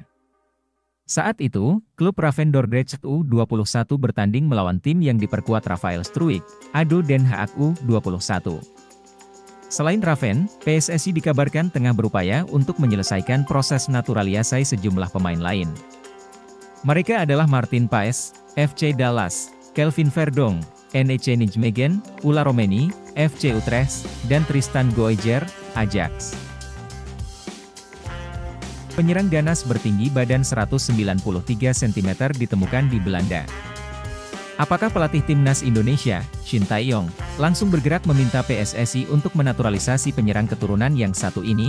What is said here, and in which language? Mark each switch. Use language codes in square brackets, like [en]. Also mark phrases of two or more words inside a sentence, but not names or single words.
[id] Saat itu, klub Raven Dordrecht U21 bertanding melawan tim yang diperkuat Rafael Struijk, ADO Den Haag U21. Selain Raven, PSSI dikabarkan tengah berupaya untuk menyelesaikan proses naturalisasi sejumlah pemain lain. Mereka adalah Martijn Paes, FC Dallas, Kelvin Verdonk, NEC Nijmegen, Ula Romeni, FC Utrecht, dan Tristan Goejer, Ajax. Penyerang ganas bertinggi badan 193 cm ditemukan di Belanda. Apakah pelatih timnas Indonesia, Shin Tae-yong, langsung bergerak meminta PSSI untuk menaturalisasi penyerang keturunan yang satu ini?